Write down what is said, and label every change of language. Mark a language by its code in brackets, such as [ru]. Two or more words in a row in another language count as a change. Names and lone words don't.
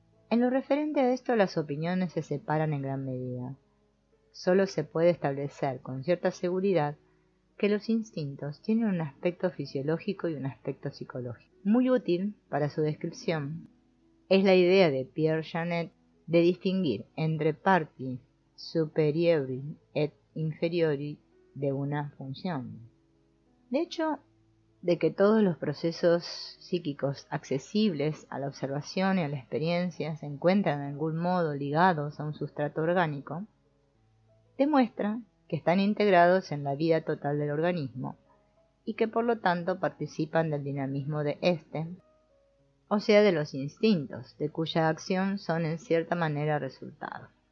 [es] En lo referente a esto, las opiniones se separan en gran medida. Solo se puede establecer con cierta seguridad que los instintos tienen un aspecto fisiológico y un aspecto psicológico. Muy útil para su descripción es la idea de Pierre Janet de distinguir entre [fr] parti superiori et inferiori [es] de una función. De hecho, de que todos los procesos psíquicos accesibles a la observación y a la experiencia se encuentran de algún modo ligados a un sustrato orgánico, demuestra que están integrados en la vida total del organismo y que por lo tanto participan del dinamismo de éste, o sea, de los instintos, de cuya acción son en cierta manera resultado.